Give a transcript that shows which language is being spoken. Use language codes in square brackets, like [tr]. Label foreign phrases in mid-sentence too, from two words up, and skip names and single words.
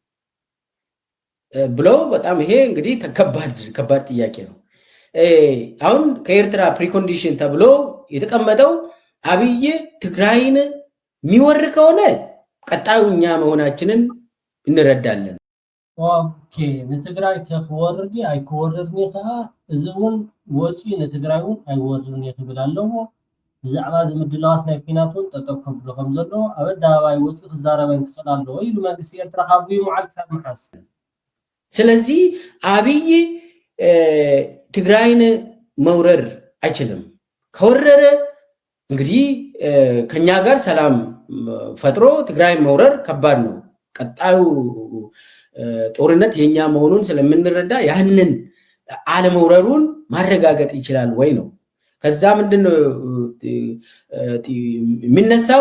[am] ብሎ በጣም ይሄ እንግዲህ ከባድ ጥያቄ ነው። አሁን ከኤርትራ ፕሪኮንዲሽን ተብሎ የተቀመጠው አብይ ትግራይን የሚወር ከሆነ ቀጣዩ እኛ መሆናችንን እንረዳለን። [ti] ኦኬ ንትግራይ ከወርዲ አይከወርድኒ ከዓ እዚውን ወጪ ንትግራይውን አይወርድኒ ይብል ኣለዎ። ብዛዕባ ዝምድላዋት ናይ ኩናቱን ጠጠው ከብሎ ከም ዘሎ ኣብ ኣደባባይ ወጪ ክዛረበን ክኽእል ኣለዎ ኢሉ መንግስቲ ኤርትራ ካብ መዓልቲ ክሳብ መሓስ። [am] ስለዚህ አብይ ትግራይን መውረር አይችልም። ከወረረ እንግዲህ ከኛ ጋር ሰላም ፈጥሮ ትግራይ መውረር ከባድ ነው። ቀጣዩ ጦርነት የኛ መሆኑን ስለምንረዳ ያንን አለመውረሩን ማረጋገጥ ይችላል ወይ ነው። ከዛ ምንድነው የሚነሳው?